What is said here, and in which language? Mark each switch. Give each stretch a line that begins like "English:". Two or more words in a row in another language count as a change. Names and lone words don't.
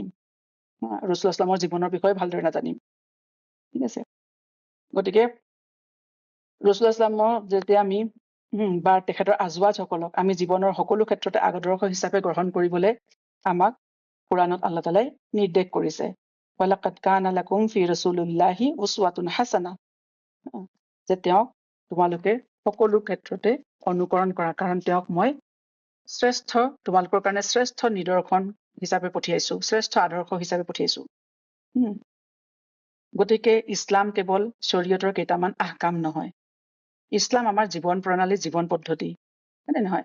Assamese: ৰাসূলুল্লাহ
Arabic: صلى الله عليه وسلم
Assamese: জীৱনৰ বিষয়ে ভালদৰে নাজানিম। ঠিক আছে। গতিকে ৰাসূলুল্লাহ
Arabic: صلى الله عليه وسلم
Assamese: যেতিয়া আমি বা তেখেতৰ আজৱাজসকলক আমি জীৱনৰ সকলো ক্ষেত্ৰতে আদৰ্শ হিচাপে গ্ৰহণ কৰিবলৈ আমাক কুৰাণত
Arabic: الله تعالى
Assamese: নিৰ্দেশ কৰিছে।
Arabic: و لقد كان لكم في رسول الله أسوة حسنة,
Assamese: যে তেওঁক তোমালোকে সকলো ক্ষেত্ৰতে অনুকৰণ কৰা, কাৰণ তেওঁক মই তোমালোকৰ কাৰণে শ্ৰেষ্ঠ নিদৰ্শন হিচাপে পঠিয়াইছো, শ্ৰেষ্ঠ আদৰ্শ হিচাপে পঠিয়াইছো। গতিকে ইছলাম কেৱল শৰীয়তৰ কেইটামান আহকাম নহয়, ইছলাম আমাৰ জীৱন প্ৰণালী, জীৱন পদ্ধতি, হয়নে নহয়?